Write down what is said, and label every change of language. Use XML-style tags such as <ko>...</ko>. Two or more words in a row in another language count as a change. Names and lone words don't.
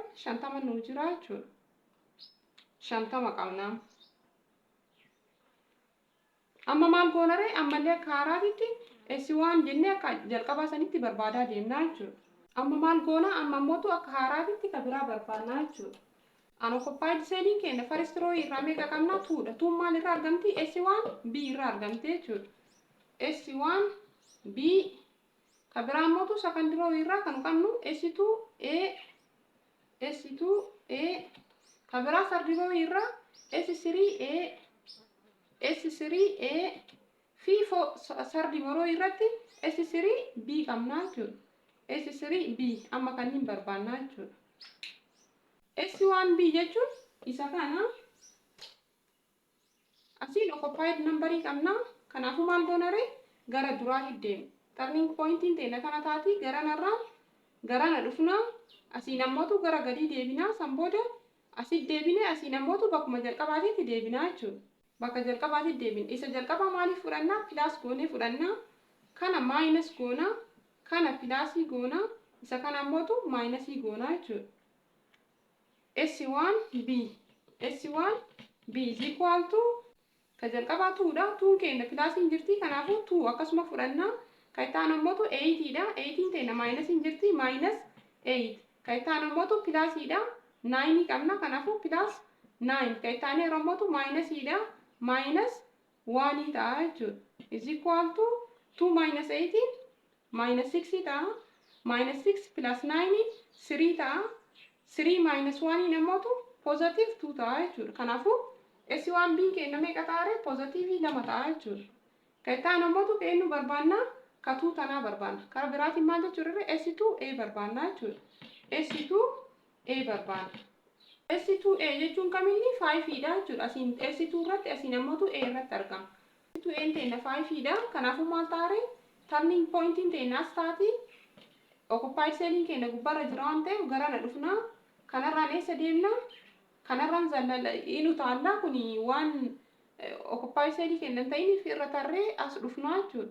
<om>50 nu jira jechuudha. 50 qabna. Amma maal goona ree? Ammallee akka haaraatitti S1 jennee akka jalqabaa sanitti barbaadaa deemnaa jechuudha. Amma maal goona? Amma ammootu akka haaraatitti kabiraa barbaannaa jechuudha.</om> <en>Unoccupied cellii</en> <om>keenya</om> <en>first row</en> <om>irraa meeqa qabna? 2dha. 2 maal irraa argamti? S1 B irraa argamte jechuudha. S1 B kabira ammootu</om> <en>second row</en> <om>irraa kan qabnu S2 A S2 A kabira</om> <en>third row</en> <om>irraa S3 A S3 A fi</om> <en>third row</en> <om>irratti S3 B qabna jechuudha. S3 B amma kanneen barbaannaa jechuudha. S1B jechuun isa kana asiin</om> <en>occupied numberii</en> <om>qabna. Kanaafuu maal goona ree? Gara duraatti deemna.</om> <en>Turning pointiin</en> <om>teenya kana taati garana dhufna. Asiin ammootu gara gadii deebina. San booda asitti deebine asiin ammootu bakkuma jalqabaatitti deebina jechuudha. Bakka jalqabaatitti deebina. Isa jalqabaa maaliif fudhanna? Pilaas goonee fudhanna. Kana maayinus goona. Kana pilaasii goona. Isa kana ammootu maayinasii goona jechuudha. S1B S1B</om> <en>is equal to</en> <om>ka jalqabaa 2dha. 2 keenya pilaasiin jirti. Kanaafuu 2 akkasuma fudhanna. Ka itaan ammootu 8dha. 8 teenya maayinasiin jirti. Maayinus 8. Ka itaan ammootu pilaasiidha. 9 qabna. Kanaafuu pilaas 9. Ka itaan yeroo ammootu maayinasiidha. Maayinus 1 ta'a jechuudha.</om> <en>Is equal to</en> <om>2 minus 8 minus 6 ta'a. Minus 6 plus 9 3 ta'a. 3 minus 1 namoota positive 2 ta'a jechuudha. Kanaafuu S1B keenya meeqa ta'a? Positive 2 ta'a jechuudha. Ka itaan namoota keenya barbaanna ka 2 tanaa barbaanna. Karaa biraatiin maal jechuudha? S2A barbaanna jechuudha. S2A barbaanna. S2A jechuun kamiini 5dha jechuudha. Asiin S2 irratti asiin namoota A irratti argama. S2A teenya 5dha. Kanaafuu maal ta'a?</om> <en>Turning pointiin</en> <om>teenya as taati.</om> <en>Occupied cellii</en> <om>keenya gubbaarra jira waan ta'eef garana dhufna. Kanarraan eessa deemna? Kanarraan zallala inu taalla kuni waan</om> <en>occupied cellii</en> <om>keenya hin ta'iniif irra tarree as dhufna jechuudha.</om>